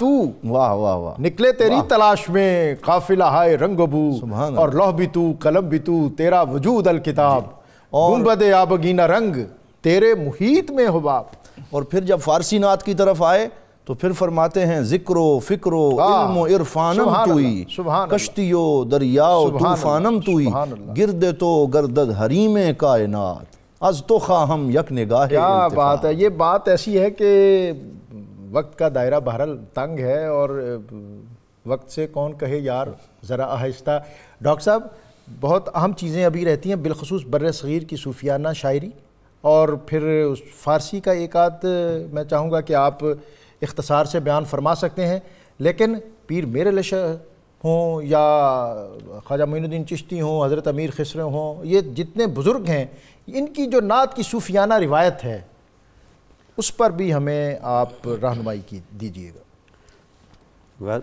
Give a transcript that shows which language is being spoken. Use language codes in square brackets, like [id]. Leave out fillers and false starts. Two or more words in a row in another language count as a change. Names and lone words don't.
[ur] واہ واہ واہ، نکلے تیری تلاش میں قافلہ ہائے رنگ بو، اور لوح بھی تو قلم بھی تو تیرا وجود الکتاب، گنبد آبگینہ رنگ تیرے محیط میں حباب۔ اور پھر جب فارسی نعت کی طرف آئے تو پھر فرماتے ہیں [fa] ذکر و فکر و علم و عرفانم توئی، کشتی و دریا و طوفانم توئی، گرد تو گردد حریم کائنات از تو خواہم یک نگاہ [ur] کیا بات ہے، یہ بات ایسی ہے کہ وقت کا دائرہ بہرحال تنگ ہے اور وقت سے کون کہے یار ذرا آہستہ۔ ڈاکٹر صاحب بہت اہم چیزیں ابھی رہتی ہیں بالخصوص بر صغیر کی صوفیانہ شاعری، اور پھر فارسی کا ایک آدھ میں چاہوں گا کہ آپ اختصار سے بیان فرما سکتے ہیں، لیکن پیر میر علیہ شاہ ہوں یا خواجہ معین الدین چشتی ہوں، حضرت امیر خسرو ہوں، یہ جتنے بزرگ ہیں ان کی جو نعت کی صوفیانہ روایت ہے اس پر بھی ہمیں آپ رہنمائی کی دیجیے گا۔